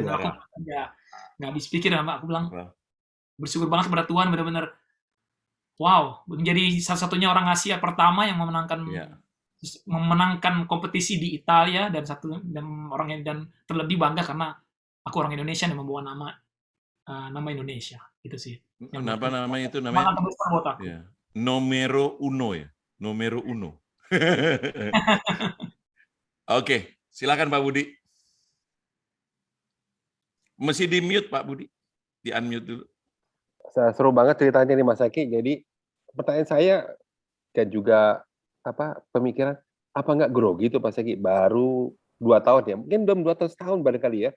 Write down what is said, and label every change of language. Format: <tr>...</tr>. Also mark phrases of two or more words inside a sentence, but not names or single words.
<id>Dan aku nggak habis pikir sama aku bilang bersyukur banget kepada Tuhan benar-benar wow menjadi salah-satunya orang Asia pertama yang memenangkan kompetisi di Italia dan terlebih bangga karena aku orang Indonesia yang membawa nama Indonesia gitu sih. Apa namanya itu namanya? Ya.</id> <it>Numero uno ya, numero uno.</it> <id>Oke, silakan Pak Budi. Mesti di mute Pak Budi, di unmute dulu. Seru banget ceritanya nih Mas Eki. Jadi pertanyaan saya dan juga pemikiran apa nggak grogi itu Mas Eki baru 2 tahun ya, mungkin belum 2 tahun, setahun barangkali ya.</id>